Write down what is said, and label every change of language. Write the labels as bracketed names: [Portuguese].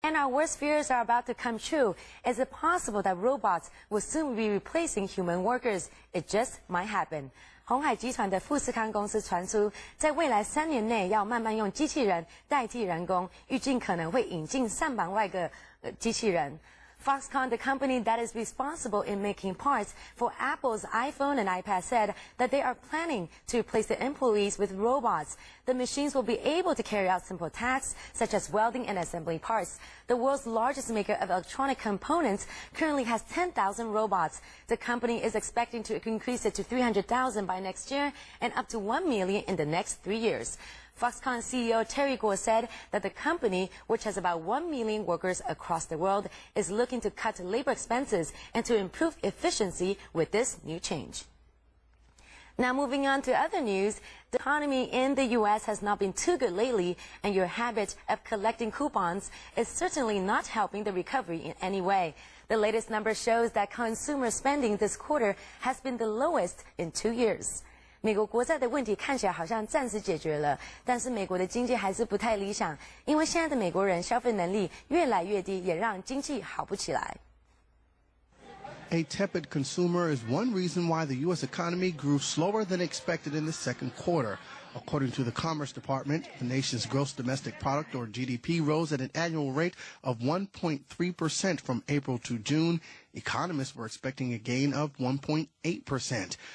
[English] And our worst fears are about to come true. Is it possible that robots will soon be replacing human workers? It just might happen. [Chinese] 鸿海集团的富士康公司传出，在未来3年内要慢慢用机器人代替人工，预计可能会引进上百万个机器人。 [English] Foxconn, the company that is responsible in making parts for Apple's iPhone and iPad, said that they are planning to replace the employees with robots. The machines will be able to carry out simple tasks such as welding and assembling parts. The world's largest maker of electronic components currently has 10,000 robots. The company is expecting to increase it to 300,000 by next year and up to 1 million in the next 3 years. Foxconn CEO Terry Gou said that the company, which has about 1 million workers across the world, is looking to cut labor expenses and to improve efficiency with this new change. Now moving on to other news, the economy in the U.S. has not been too good lately, and your habit of collecting coupons is certainly not helping the recovery in any way. The latest number shows that consumer spending this quarter has been the lowest in 2 years. [Chinese] 美国国债的问题看起来好像暂时解决了，但是美国的经济还是不太理想，因为现在的美国人消费能力越来越低，也让经济好不起来。 [English] A tepid consumer is one reason why the U.S. economy grew slower than expected in the second quarter. According to the Commerce Department, the nation's gross domestic product, or GDP, rose at an annual rate of 1.3% from April to June. Economists were expecting a gain of 1.8%.